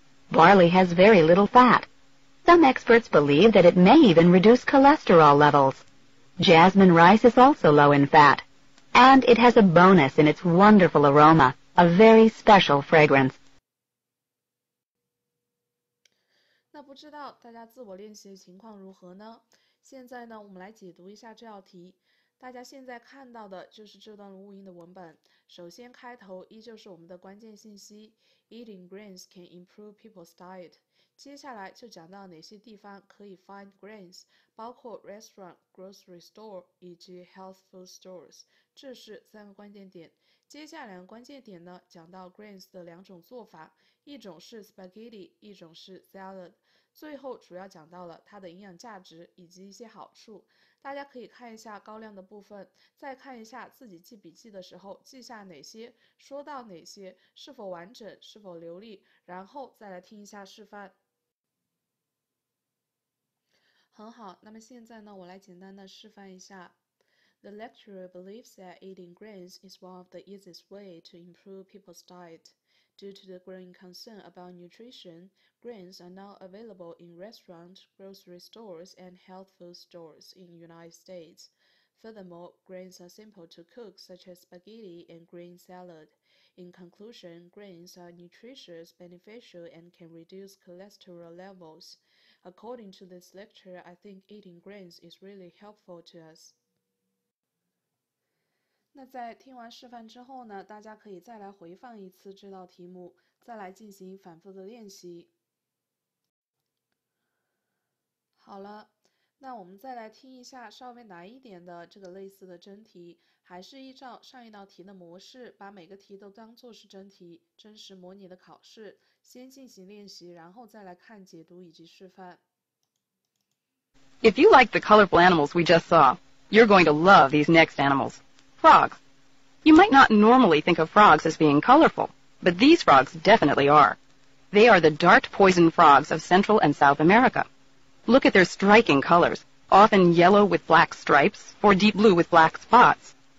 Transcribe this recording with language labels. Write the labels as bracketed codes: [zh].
[en] Barley has very little fat. Some experts believe that it may even reduce cholesterol levels. Jasmine rice is also low in fat, and it has a bonus in its wonderful aroma, a very special fragrance. [zh] 那不知道大家自我练习的情况如何呢？现在呢，我们来解读一下这道题。大家现在看到的就是这段录音的文本。首先开头依旧是我们的关键信息 ， [en] Eating grains can improve people's diet。 [zh] 接下来就讲到哪些地方可以 [en] find grains， [zh] 包括 restaurant、 [en] grocery store [zh] 以及 [en] health food stores， [zh] 这是3个关键点。接下来2个关键点呢，讲到 grains 的2种做法，一种是 spaghetti， 一种是 salad。最后主要讲到了它的营养价值以及一些好处。大家可以看一下高亮的部分，再看一下自己记笔记的时候记下哪些，说到哪些，是否完整，是否流利，然后再来听一下示范。很好，那么现在呢，我来简单的示范一下。 [en] The lecturer believes that eating grains is one of the easiest way to improve people's diet. Due to the growing concern about nutrition, grains are now available in restaurants, grocery stores, and health food stores in the United States. Furthermore, grains are simple to cook, such as spaghetti and green salad. In conclusion, grains are nutritious, beneficial, and can reduce cholesterol levels. According to this lecture, I think eating grains is really helpful to us. [zh] 那在听完示范之后呢，大家可以再来回放一次这道题目，再来进行反复的练习。好了，那我们再来听一下稍微难一点的这个类似的真题，还是依照上一道题的模式，把每个题都当作是真题，真实模拟的考试，先进行练习，然后再来看解读以及示范。 [en] If you like the colorful animals we just saw, you're going to love these next animals. Frogs. You might not normally think of frogs as being colorful, but these frogs definitely are. They are the dart poison frogs of Central and South America. Look at their striking colors, often yellow with black stripes or deep blue with black spots.